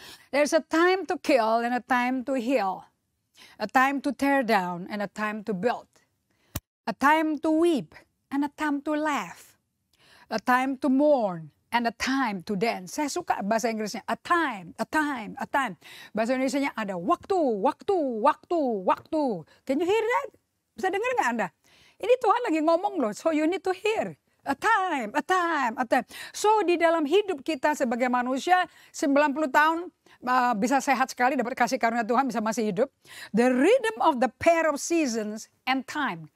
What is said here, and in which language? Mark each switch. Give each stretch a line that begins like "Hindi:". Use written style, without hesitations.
English: There's a time to kill and a time to heal. A time to tear down and a time to build. A time to weep and a time to laugh. A time to mourn and a time to dance.
Indonesian: Saya suka bahasa Inggrisnya.
English: A time, a time, a time.
Indonesian: Bahasa Indonesianya ada waktu, waktu, waktu, waktu.
English: Can you hear that?
Indonesian: Bisa dengar nggak Anda? Ini Tuhan lagi ngomong loh,
English: so you need to hear. A time, a time, a time.
Indonesian: So di dalam hidup kita sebagai manusia 90 tahun bisa sehat sekali, dapat kasih karunia Tuhan, bisa masih hidup.
English: The rhythm of the pair of seasons and time.